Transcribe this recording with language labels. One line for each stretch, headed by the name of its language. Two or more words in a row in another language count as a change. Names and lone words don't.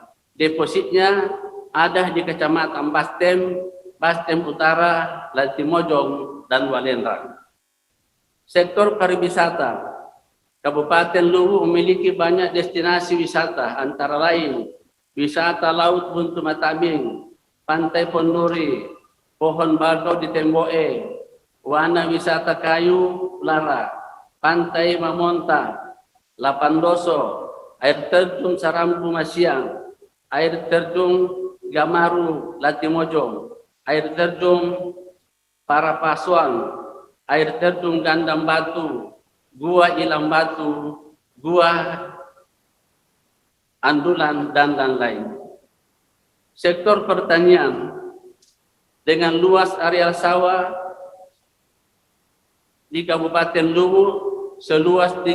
Indonesian: Depositnya ada di Kecamatan Bastem Utara, Latimojong, dan Walendrang. Sektor pariwisata, Kabupaten Luwu memiliki banyak destinasi wisata, antara lain wisata Laut Buntu Matabing, Pantai Ponduri, Pohon Bagau di Temboe, Wana Wisata Kayu Lara, Pantai Mamonta, Lapandoso, air terjun Sarampu Masiang, air terjun Gamaru Latimojong, air terjun Parapasuan, air terjun Gandam Batu, Gua Ilam Batu, Gua andulan, dan lain-lain. Sektor pertanian dengan luas areal sawah di Kabupaten Luwu seluas